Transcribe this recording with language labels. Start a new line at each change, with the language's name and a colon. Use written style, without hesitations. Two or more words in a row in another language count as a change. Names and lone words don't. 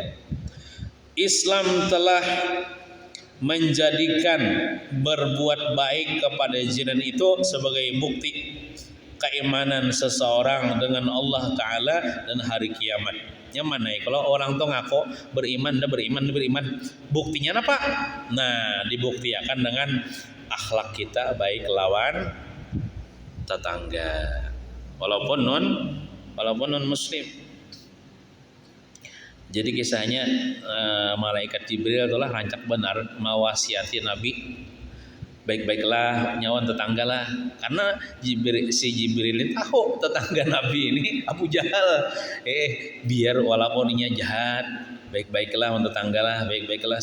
Indonesian: Islam telah menjadikan berbuat baik kepada jiran itu sebagai bukti keimanan seseorang dengan Allah Ta'ala dan hari kiamat. Yang mana ya? Kalau orang tuh ngaku beriman, buktinya apa? Nah, dibuktikan dengan akhlak kita baik lawan tetangga, walaupun non muslim.
Banjar: Jadi kisahnya malaikat Jibril itulah rancak benar mewasiati Nabi, baik-baiklah nyawan tetangga lah, karena si Jibril ini tahu tetangga Nabi ini Abu Jahal. Biar walaupun inya jahat, baik-baiklah tetangga lah, baik-baiklah.